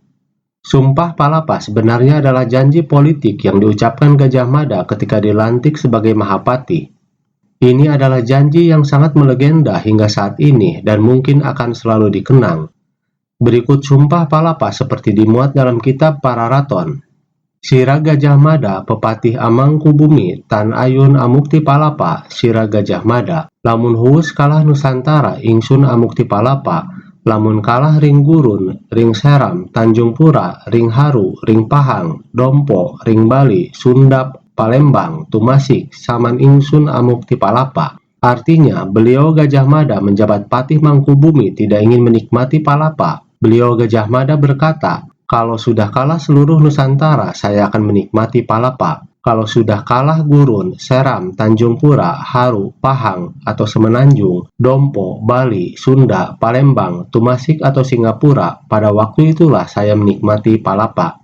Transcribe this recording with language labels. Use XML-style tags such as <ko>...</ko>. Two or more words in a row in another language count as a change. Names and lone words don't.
<id>Sumpah Palapa sebenarnya adalah janji politik yang diucapkan Gajah Mada ketika dilantik sebagai Mahapati. Ini adalah janji yang sangat melegenda hingga saat ini dan mungkin akan selalu dikenang. Berikut Sumpah Palapa seperti dimuat dalam kitab Pararaton.</id> <kaw>Sira Gajah Mada, Pepatih Amangkubumi, Tan Ayun Amukti Palapa, Sira Gajah Mada, lamun huwus kalah Nusantara, ingsun Amukti Palapa, lamun kalah ring Gurun, ring Seram, Tanjung Pura, ring Haru, ring Pahang, Dompo, ring Bali, Sundap, Palembang, Tumasik, saman ingsun Amukti Palapa.</kaw> <id>Artinya, beliau Gajah Mada menjabat Patih Mangkubumi tidak ingin menikmati Palapa. Beliau Gajah Mada berkata, kalau sudah kalah seluruh Nusantara, saya akan menikmati Palapa. Kalau sudah kalah Gurun, Seram, Tanjung Pura, Haru, Pahang, atau Semenanjung, Dompo, Bali, Sunda, Palembang, Tumasik, atau Singapura, pada waktu itulah saya menikmati palapa.</id>